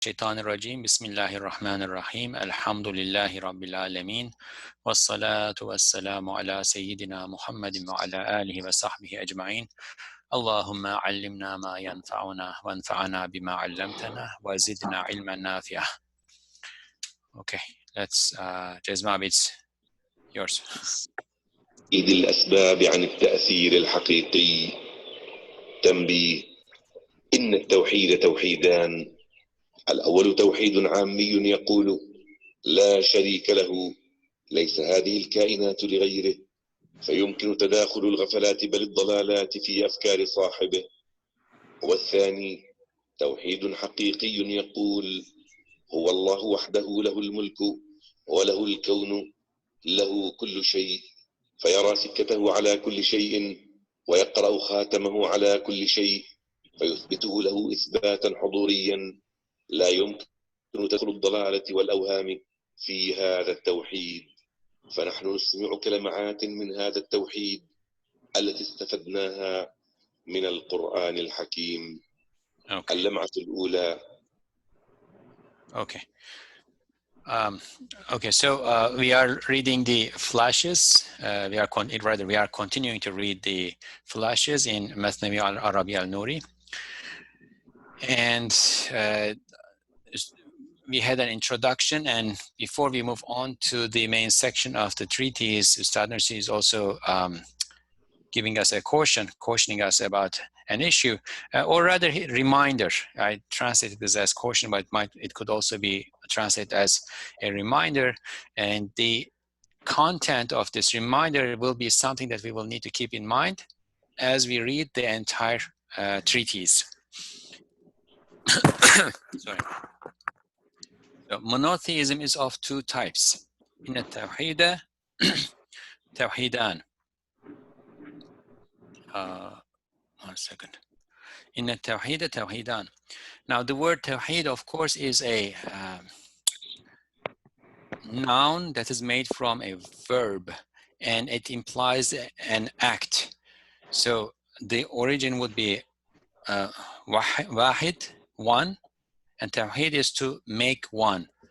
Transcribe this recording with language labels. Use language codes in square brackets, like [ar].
[ar] الشيطان الرجيم بسم الله الرحمن الرحيم الحمد لله رب العالمين والصلاة والسلام على سيدنا محمد وعلى آله وصحبه أجمعين اللهم علمنا ما ينفعنا وانفعنا بما علمتنا وزدنا علما نافعا. [en] Okay, let's Jazmab, it's yours. [ar] إذ الأسباب عن التأثير الحقيقي. تنبيه: إن التوحيد توحيدان. الأول توحيد عامي يقول لا شريك له، ليس هذه الكائنات لغيره، فيمكن تداخل الغفلات بل الضلالات في أفكار صاحبه. والثاني توحيد حقيقي يقول هو الله وحده له الملك وله الكون، له كل شيء، فيرى سكته على كل شيء ويقرأ خاتمه على كل شيء، فيثبته له إثباتا حضوريا لا يمكن تدخل الضلالة والأوهام في هذا التوحيد. فنحن نسمع كلمات من هذا التوحيد التي استفدناها من القرآن الحكيم. اللمعة الأولى. [en] Okay. Okay, so we are reading the flashes. We are continuing to read the flashes in Mathnawi al-Arabi al-Nuri. And we had an introduction, and before we move on to the main section of the treatise, Ustad Nursi is also giving us a cautioning us about an issue, or rather reminder. I translated this as caution, but it could also be translated as a reminder. And the content of this reminder will be something that we will need to keep in mind as we read the entire treatise. Sorry. So, monotheism is of two types. In [ar] التوحيد توحيدان. [en] One second. In [ar] التوحيد توحيدان. [en] Now the word tawhid, of course, is a noun that is made from a verb, and it implies an act. So the origin would be wahid, one, and tawhid is to make one.